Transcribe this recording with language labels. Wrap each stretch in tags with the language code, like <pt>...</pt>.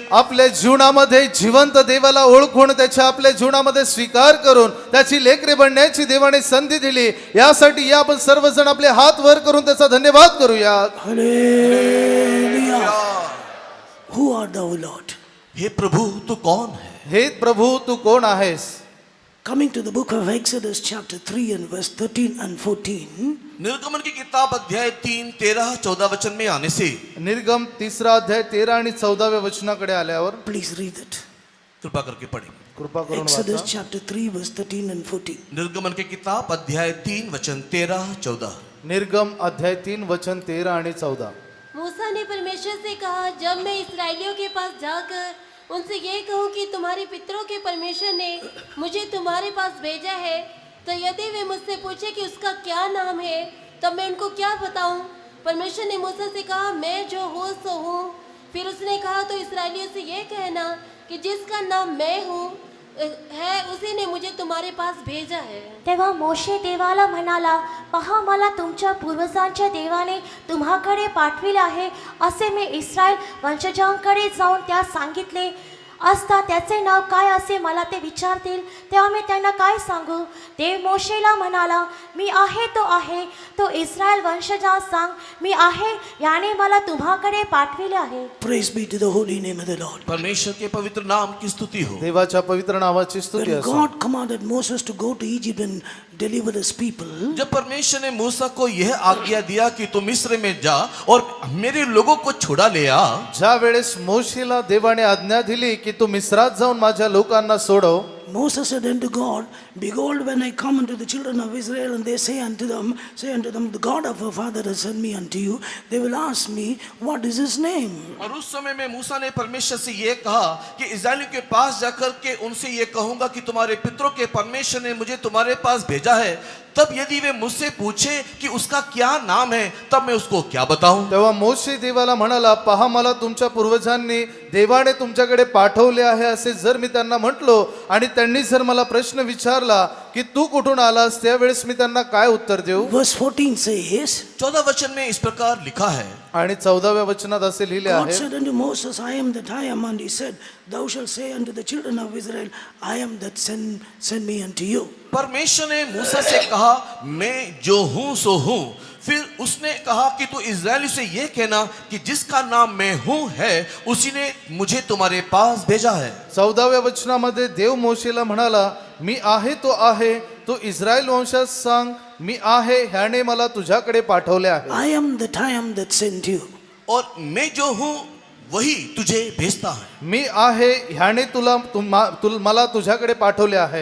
<mr>आपल्या जीवनामध्ये जिवंत देवाला ओळखून त्याच्या आपल्या जीवनामध्ये स्वीकार करून त्याची लेकरे बनण्याची देवाने संधी दिली, यासाठी या आपण सर्वजण आपले हात वर करून त्याचा धन्यवाद करूया.</mr> <en>Hallelujah. Who art thou, Lord?</en> <hi>हे प्रभु तू कौन है?</hi> <mr>हे प्रभु तू कोण आहेस?</mr> <en>Coming to the book of Exodus chapter 3 and verse 13 and 14.</en> <hi>निर्गमन की किताब अध्याय 3, 13, 14 वचन में आने से</hi> <mr>निर्गम 3 अध्याय 13 आणि 14व्या वचनाकडे आल्यावर</mr> <en>Please read it.</en> <hi>कृपा करके पढ़ें।</hi> <mr>कृपा करून</mr> <en>Exodus</en> <mr>वाचा.</mr> <en>chapter 3 verse 13 and 14.</en> <hi>निर्गमन की किताब अध्याय 3 वचन 13, 14।</hi> <mr>निर्गम अध्याय 3 वचन 13 आणि 14.</mr> <hi>मूसा ने परमेश्वर से कहा, जब मैं इस्राएलियों के पास जाकर उनसे ये कहूँ कि तुम्हारे पितरों के परमेश्वर ने मुझे तुम्हारे पास भेजा है, तो यदि वे मुझसे पूछे कि उसका क्या नाम है, तब मैं उनको क्या बताऊँ? परमेश्वर ने मूसा से कहा, मैं जो हूँ सो हूँ। फिर उसने कहा, तो इस्राएलियों से ये कहना कि जिसका नाम मैं हूँ है, उसी ने मुझे तुम्हारे पास भेजा है.</hi> <mr>तेव्हा मोशे देवाला म्हणाला, पहा मला तुमच्या पूर्वजांच्या देवाने तुम्हाकडे पाठविले आहे. असे मी इस्रायल वंशजांकडे जाऊन त्यास सांगितले असता त्याचे नाव काय असे मला ते विचारतील, तेव्हा मी त्यांना काय सांगू? देव मोशेला म्हणाला, मी आहे तो इस्रायल वंशजांस सांग, मी आहे याने मला तुम्हाकडे पाठविले आहे.</mr> <en>Praise be to the holy name of the Lord.</en> <hi>परमेश्वर के पवित्र नाम की स्तुति हो।</hi> <mr>देवाच्या पवित्र नावाची स्तुती</mr> <en>When</en> <mr>असो.</mr> <en>God commanded Moses to go to Egypt and deliver his people,</en> <hi>जब परमेश्वर ने मूसा को यह आज्ञा दिया कि तू मिस्र में जा और मेरे लोगों को छुड़ा ले आ,</hi> <mr>ज्या वेळेस मोशेला देवाने आज्ञा दिली की तू मिस्रात जाऊन माझ्या लोकांना सोडव,</mr> <en>Moses said unto God, Behold, when I come unto the children of Israel, and they say unto them, the God of our father has sent me unto you, they will ask me, what is his name?</en> <hi>और उस समय में मूसा ने परमेश्वर से ये कहा कि इस्राएलियों के पास जाकर के उनसे ये कहूंगा कि तुम्हारे पितरों के परमेश्वर ने मुझे तुम्हारे पास भेजा है, तब यदि वे मुझसे पूछे कि उसका क्या नाम है, तब मैं उसको क्या बताऊं?</hi> <mr>तेव्हा मोशे देवाला म्हणाला, पहा मला तुमच्या पूर्वजांनी देवाने तुमच्याकडे पाठवले आहे असे जर मी त्यांना म्हटलो आणि त्यांनी जर मला प्रश्न विचारला की तू कुठून आलास, त्यावेळेस मी त्यांना काय उत्तर देऊ?</mr> <en>Verse 14 says,</en> <hi>14 वचन में इस प्रकार लिखा है,</hi> <mr>आणि 14व्या वचनात असे लिहिले</mr> <en>God</en> <mr>आहे,</mr> <en>said unto Moses, I am that I am, and he said, Thou shalt say unto the children of Israel, I am that send me unto you.</en> <hi>परमेश्वर ने मूसा से कहा, मैं जो हूं सो हूं। फिर उसने कहा कि तू इस्राएली से यह कहना कि जिसका नाम मैं हूं है, उसी ने मुझे तुम्हारे पास भेजा है।</hi> <mr>14व्या वचनामध्ये देव मोशेला म्हणाला, मी आहे तो आहे, तो इस्रायल वंशास सांग, मी आहे ह्याने मला तुझ्याकडे पाठवले आहे.</mr> <en>I am that sent you.</en> <hi>और मैं जो हूं वही तुझे भेजता है।</hi> <mr>मी आहे ह्याने मला तुझ्याकडे पाठवले आहे.</mr>